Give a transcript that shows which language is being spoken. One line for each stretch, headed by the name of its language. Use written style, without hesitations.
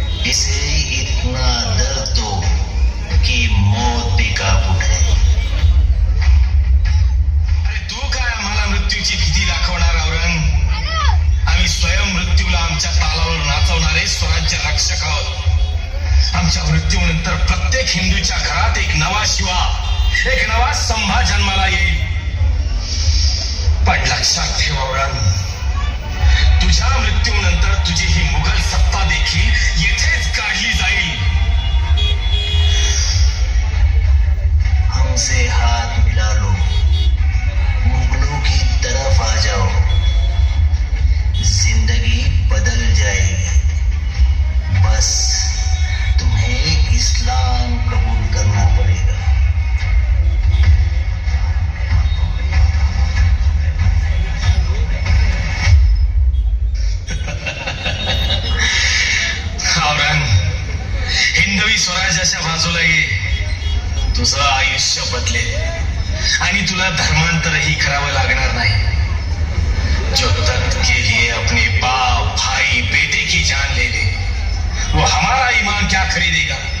Hindi: इसे इतना दर्द दो कि मौत भी काबू है.
Marathi: अरे तू काय आम्हाला मृत्यूची भीती दाखवणार औरंग? आम्ही स्वयं मृत्यूला आमच्या तालावर नाचवणारे स्वराज्य रक्षक आहोत. आमच्या मृत्यूनंतर प्रत्येक हिंदूच्या घरात एक नवा शिवा, एक नवा संभा जन्माला येईल. पण लक्षात ठेव औरंग, तुझ्या मृत्यूनंतर तुझी ही मुघल सत्ता देखील येथेच काढली जाईल.
Hindi: हमसे हाथ मिला लो, मुगलों की तरफ आ जाओ, जिंदगी बदल जाएगी. बस तुम्हें इस्लाम कबूल करना पड़ेगा.
Marathi: औरंग, हिंदवी स्वराज्याच्या बाजूला ये. तुझं आयुष्य बदलेल आणि तुला धर्मांतरही करावं लागणार नाही.
Hindi: जो तख्त के लिए अपने बाप, भाई, बेटे की जान ले ले, वो हमारा ईमान क्या खरीदेगा?